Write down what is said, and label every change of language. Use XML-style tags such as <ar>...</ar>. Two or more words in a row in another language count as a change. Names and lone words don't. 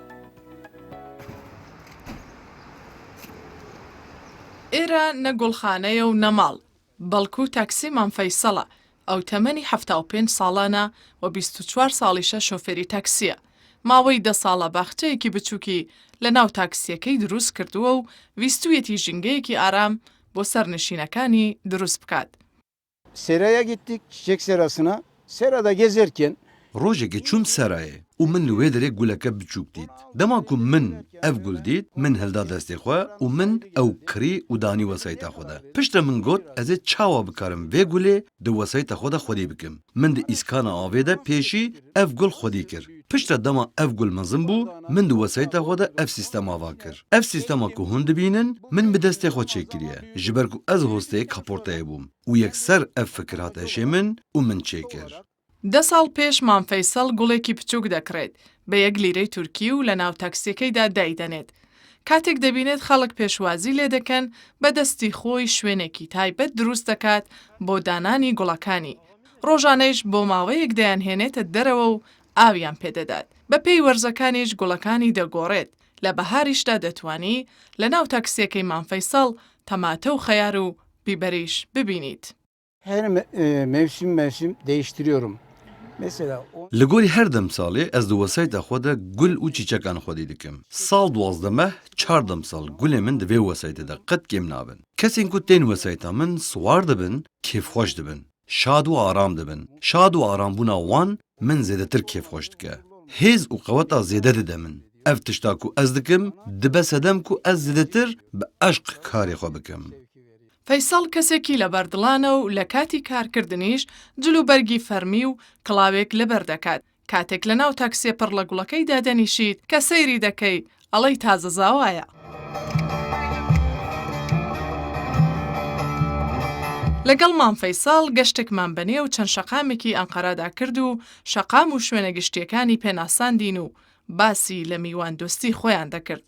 <ckb>ئێرە نەگوڵخانەیە و نەماڵ، بەڵکو تاکسیمان فەیسەڵە، ئەو تەمەنی 75 ساڵانە و 24 ساڵیشە شۆفێری تاکسیە. ماوەی 10 ساڵە باخچەیەکی بچووکی لە ناو تاکسیەکەی دروست کردووە و ویستویەتی ژینگەیەکی ئارام بۆ سەرنشینەکانی dروست بکات.</ckb> <tr>Seraya gittik, çiçek serasına. Serada gezerken</tr> <ku>ڕۆژێکی چوم سەرایە و من لە وێ دەرێ گولەکە بچووک دیت. دەما کو من ئەف گول دیت من هەلدا دەستێ خۆ و من ئەو کڕی و دانی وەسایتا خۆدا. پشتە من گوت ئەزێ چاوا بکارم وێ گولێ دە وەسایتا خۆدا خودی بکەم. من دە ئیسکانە ئاوێدا پێشی ئەف گول خودی کرد. پشتە دەما ئەف گول مەزم بوو من دە وەسایتا خۆدا ئەف سیستەماوا کرد. ئەف سیستەما کو هون دبینن من بە دەستێ خۆ چێکریە. ji ber ku ez hosteyê kaporteyê bûm û yekser ev fikir hat eşê min û min çêkir.</ku> <ckb>10 ساڵ پێش مامفەیسەڵ گوڵێکی بچووک دەکرێت بە 1 لیرەی تورکی و لە ناو تاکسیەکەیدا دایدەنێت. کاتێک دەبینێت خەڵک پێشوازی لێ دەکەن بە دەستی خۆی شوێنێکی تایبەت دروست دەکات بۆ دانانی گوڵەکانی. ڕۆژانەیش بۆ ماوەیەک دەیانهێنێتە دەرەوە و ئاویان پێدەدات. بە پێی وەرزەکانیش گوڵەکانی دەگۆڕێت. لە بەهاریشدا دەتوانی لە ناو تاکسیەکەی مامفەیسەڵ تەماتە و خەیار و بیبەریش ببینیت.</ckb> <tr>her mevsim değiştiriyorum. Mesela</tr> <ku>Li gorî her demsalê ez di wesayta xwe de gul û çîçekan xwedî dikim. Sal 12 meh 4 demsal gulê min di vê wesaytê de qet kêm nabin. Kesên ku tên wesayta min swar dibin, kêfxweş dibin. Şad û aram dibin. Şad û arambûna wan min zêdetir kêfxweş dike. Hêz û qeweta zêde dide min. Ev tişta ku ez dikim dibe sedem ku ez zêdetir bi eşq karê xwe bikim.</ku> <ckb>فەیساڵ کەسێکی لە بەردڵانە و لە کاتی کارکردنیش جلوبەرگی فەرمی و کڵاوێک لەبەر دەکات. کاتێک لە ناو تاکسیە پڕ لە گوڵەکەی دادەنیشیت کە سەیری دەکەی ئەڵەی تازە زاوایە. لەگەڵمان فەیساڵ گەشتێکمان بەنێ و چەند شەقامێکی ئەنقەرەدا کرد و شەقام و شوێنە گشتیەکانی پێناساندین و باسی لە میوان دۆستی خۆیان دەکرد.</ckb>